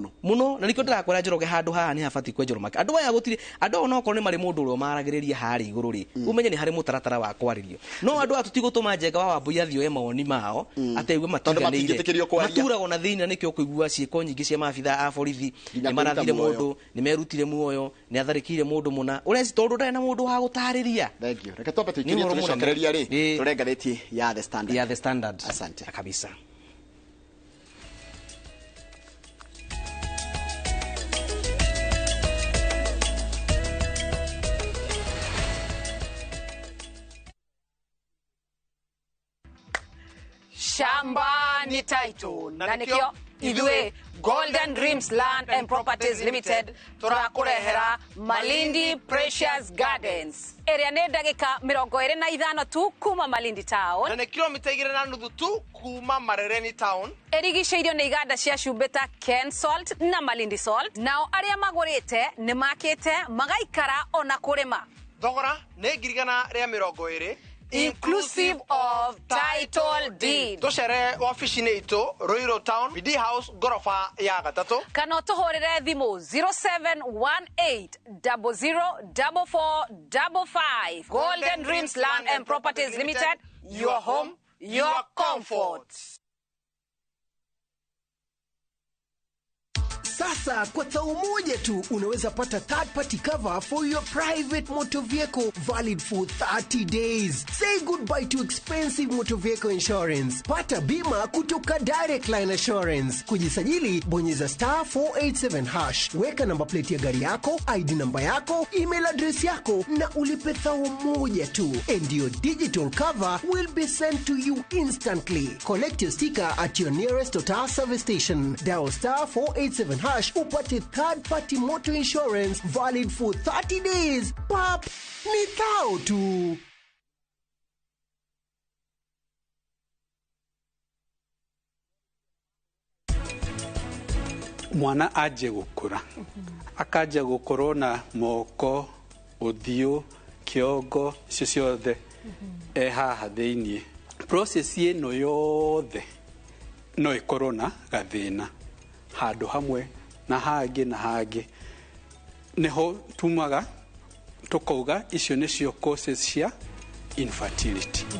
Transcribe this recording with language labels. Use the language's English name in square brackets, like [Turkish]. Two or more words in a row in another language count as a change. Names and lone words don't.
[Kikuyu] muno na nikio ndirakwira njoroge handu haha ni habati kwenjero make andu aya gutiri andu ona okorwo ni mari mundu urio maragiriria hari iguru ri umenye ni hari mutaratara wa kwaririo no andu atu tigutuma njenga wa wambuya thio e mawoni mao ategwe matiganire maturagwo na thina nikio kuigua ciiko nyingi cia mabitha a borithi ni marathire mundu ni merutire muoyo ni atharikire mundu muna ureci tondu ndai na mundu wa gutariria [English] thank you [Kikuyu] reke tope tukirie tucokereria ri turenga theti ya the standard [Swahili] asante kabisa. [Kikuyu] Shamba ni title na nikio idwe Golden Dreams Land and Properties Limited turakurehera Malindi Precious Gardens area ne ndagika 25 tu kuma Malindi town na ne kilomita 2.5 tu kuma Marereni town erigiceirio ni iganda cia Shumbeta Ken Salt na Malindi Salt nao aria magurite ni makite magaikara ona kurima thogora ne ngirigana ria 20 [English] inclusive of title deed. [Kikuyu] Tucere office-ini itu Ruiru Town, BD House, gorofa ya gatatu. Kana tuhorere thimu 0718004455. [English] Golden Dreams Land and Properties Limited, your home, your comfort. [Swahili] Sasa kwa tao moja tu unaweza pata [English] third party cover for your private motor vehicle valid for 30 days. Say goodbye to expensive motor vehicle insurance. [Swahili] Pata bima kutoka Direct Line Assurance. Kujisajili bonyeza *487#. Weka namba plate ya gari yako, ID namba yako, [English] email address [Swahili] yako na ulipe thao moja tu. [English] And your digital cover will be sent to you instantly. Collect your sticker at your nearest Total service station. Dial *487# upate third party motor insurance valid for 30 days. [Swahili] Pap, ni thao tu. [Kikuyu] Mwana aje gukura akaja gukorwo na moko uthio kiongo icio ciothe haha thiini process ino yothe no ikorwo na gathina handu hamwe na hangi neho tumaga tukauga icio nicio causes cia infertility.